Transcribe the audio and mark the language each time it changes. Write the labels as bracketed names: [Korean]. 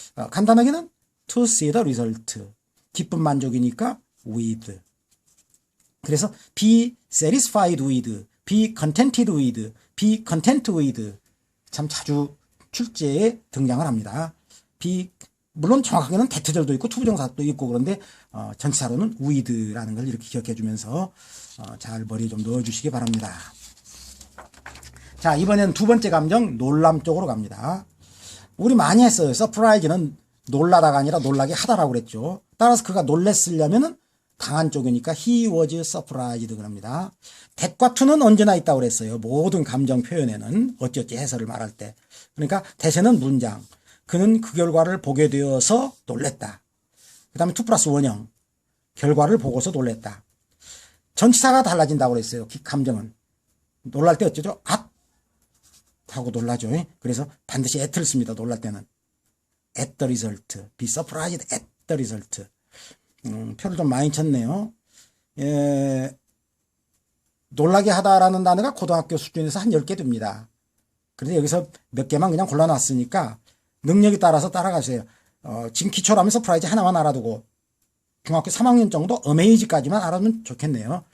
[Korean] 간단하게는 [English] to see the result, [Korean] 기쁜 만족이니까 [English] with. 그래서 be satisfied with, be contented with, be content with [Korean] 참 자주 출제에 등장을 합니다. 물론 정확하게는 대트절도 있고 투부정사도 있고 그런데 전치사로는 with라는 걸 이렇게 기억해 주면서 잘 머리에 좀 넣어 주시기 바랍니다. 자, 이번엔 두 번째 감정 놀람 쪽으로 갑니다. 우리 많이 했어요. surprise는 놀라다가 아니라 놀라게 하다라고 그랬죠. 따라서 그가 놀랬으려면은 당한 쪽이니까 [English] he was surprised [Korean] 그럽니다. that과 to는 언제나 있다고 그랬어요. 모든 감정 표현에는 어찌어찌 해설을 말할 때. 그러니까 대세는 문장. 그는 그 결과를 보게 되어서 놀랬다. 그 다음에 2 플러스 원형. 결과를 보고서 놀랬다. 전치사가 달라진다고 그랬어요. 감정은. 놀랄 때 어쩌죠? 앗! 하고 놀라죠. 그래서 반드시 at를 씁니다. 놀랄 때는. [English] at the result. be surprised at the result. [Korean] 표를 좀 많이 쳤네요. 예, 놀라게 하다라는 단어가 고등학교 수준에서 한 10개 됩니다. 그런데 여기서 몇 개만 그냥 골라놨으니까 능력에 따라서 따라가세요. 지금 기초라면 서프라이즈 하나만 알아두고 중학교 3학년 정도 어메이즈까지만 알아두면 좋겠네요.